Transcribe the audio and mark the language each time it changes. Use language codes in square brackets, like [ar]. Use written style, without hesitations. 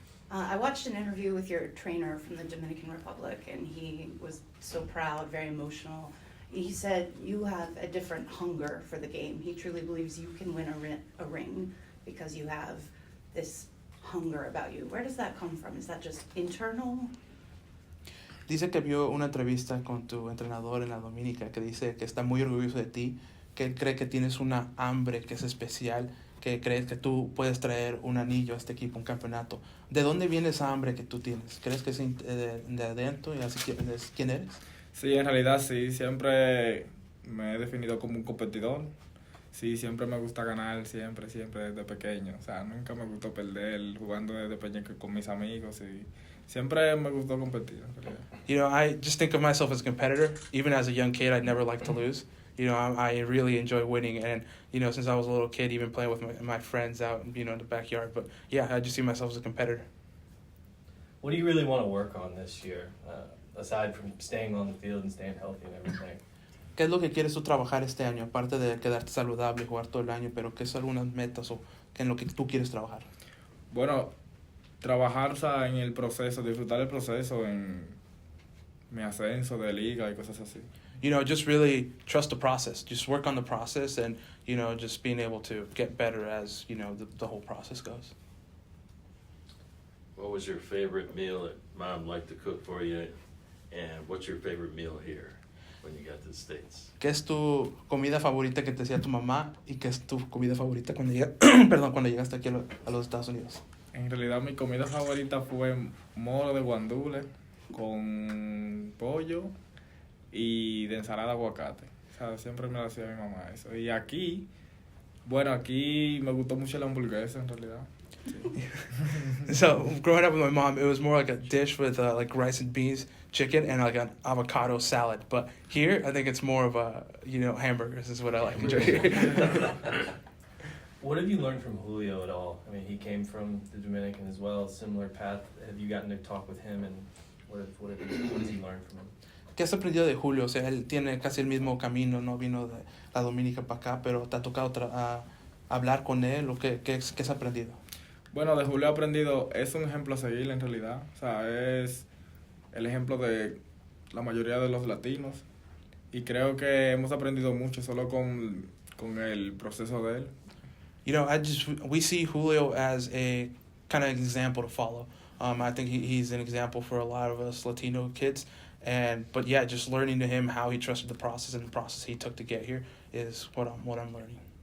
[en] I watched an interview with your trainer from the Dominican Republic, and he was so proud, very emotional. He said you have a different hunger for the game. He truly believes you can win a ring because you have this hunger about you. Where does that come from? Is that just internal? [es] Dice que vio una entrevista con tu entrenador en la Dominica que dice que está muy orgulloso de ti, que él cree que tienes una hambre que es especial, que crees que tú puedes traer un anillo a este equipo, un campeonato. ¿De dónde viene esa hambre que tú tienes? ¿Crees que es de adentro y así quién eres? Sí, en realidad sí, siempre me he definido como un competidor. Sí, siempre me gusta ganar, siempre desde pequeño. O sea, nunca me gustó perder jugando desde pequeño con mis amigos y siempre me gustó competir, en realidad. [en] You know, I just think of myself as a competitor. Even as a young kid, I never liked to lose. You know, I really enjoy winning, and you know, since I was a little kid, even playing with my friends out, you know, in the backyard. But yeah, I just see myself as a competitor. What do you really want to work on this year, aside from staying on the field and staying healthy and everything? [es] ¿Qué es lo que quieres tú trabajar este año, aparte de quedarte saludable y jugar todo el año? Pero ¿qué son algunas metas o en lo que tú quieres trabajar? Bueno, trabajar, o sea, en el proceso, disfrutar el proceso en mi ascenso de liga y cosas así. [en] You know, just really trust the process. Just work on the process and, you know, just being able to get better as, you know, the whole process goes. What was your favorite meal that Mom liked to cook for you? And what's your favorite meal here when you got to the States? [es] ¿Qué es tu comida favorita que te hacía tu mamá y qué es tu comida favorita cuando cuando llegaste aquí a los Estados Unidos? En realidad mi comida favorita fue moro de guandule con pollo y de ensalada de aguacate. O sea, siempre me lo hacía mi mamá eso. Y aquí, bueno, aquí me gustó mucho la hamburguesa en realidad. Sí. [en] So, growing up with my mom, it was more like a dish with like rice and beans, chicken, and like an avocado salad. But here, I think it's more of a, you know, hamburgers is what I like to enjoy. What have you learned from Julio at all? I mean, he came from the Dominican as well, similar path. Have you gotten to talk with him, and what has he learned from him? [es] ¿Qué has aprendido de Julio? O sea, él tiene casi el mismo camino, no vino de la Dominica para acá, pero ¿te ha tocado hablar con él o qué has aprendido? Bueno, de Julio he aprendido, es un ejemplo a seguir en realidad. O sea, es el ejemplo de la mayoría de los latinos. Y creo que hemos aprendido mucho solo con el proceso de él. [en] You know, we see Julio as a kind of example to follow. I think he's an example for a lot of us Latino kids. But yeah, just learning to him how he trusted the process and the process he took to get here is what I'm learning.